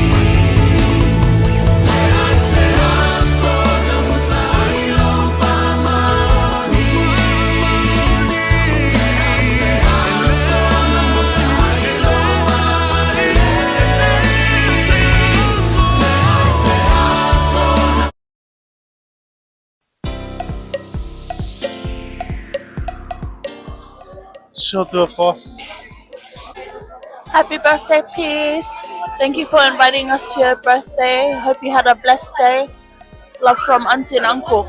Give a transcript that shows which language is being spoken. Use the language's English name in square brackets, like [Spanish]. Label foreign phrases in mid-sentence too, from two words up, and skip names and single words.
[Samoan] Le aise aso na mutailo famaoni. Le aise aso na mutailo angalelei. Le aise aso na Show to a force. [English] Happy birthday, Peace. Thank you for inviting us to your birthday. Hope you had a blessed day. Love from Auntie and Uncle.